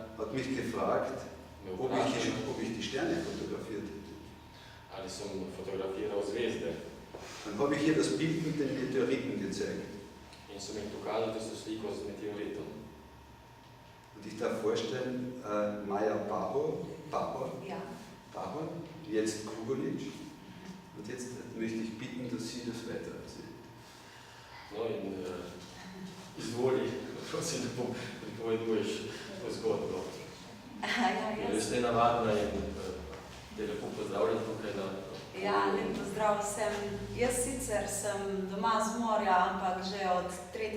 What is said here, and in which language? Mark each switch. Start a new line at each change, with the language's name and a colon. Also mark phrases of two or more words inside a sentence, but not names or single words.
German: hat mich gefragt,
Slovenian: me ob vprašala,
German: ich die Sterne fotografiert hätte.
Slovenian: ali sem fotografiral zvezde.
German: Dann habe ich ihr das Bild mit den Meteoriten gezeigt.
Slovenian: In sem jih pokazal tisto sliko z meteoritom.
German: Und ich darf vorstellen, Maja Bauer, Ja. jetzt Kugovic. Und jetzt möchte ich bitten, dass sie das weiter erzählt.
Slovenian: No in izvoli, prosim, da pripoveduješ to zgodbo. Res nenavadna in te lepo pozdravljam tukaj na... Ja, lep pozdrav vsem. Jaz sicer sem doma z morja, ampak že od 3.